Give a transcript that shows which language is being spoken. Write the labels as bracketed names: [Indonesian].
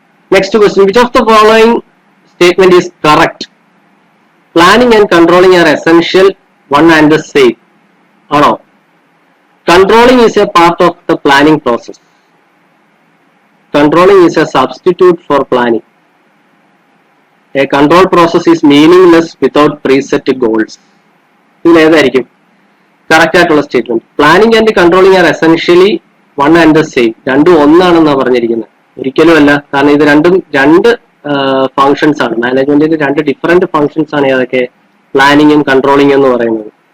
[English] Next question, which of the following statement is correct? Planning and controlling are essential one and the same. [Malayalam] ആണോ? [English] Controlling is a part of the planning process. Controlling is a substitute for planning. A control process is meaningless without preset goals. [Malayalam] ഇതിൽ ഏതായിരിക്കും correct ആയിട്ടുള്ള statement? [English] Planning and controlling R essentially one and the same. [Malayalam] രണ്ടും ഒന്നാണെന്നാണ് പറഞ്ഞിരിക്കുന്നത്. ഒരിക്കലും അല്ല. കാരണം ഇത് രണ്ടും രണ്ട് ഫങ്ഷൻസ് ആണ്. മാനേജ്മെന്റിന്റെ രണ്ട് ഡിഫറെന്റ് ഫങ്ഷൻസ് ആണ് ഏതൊക്കെ? പ്ലാനിങ്ങും കൺട്രോളിംഗ് എന്ന് പറയുന്നത്.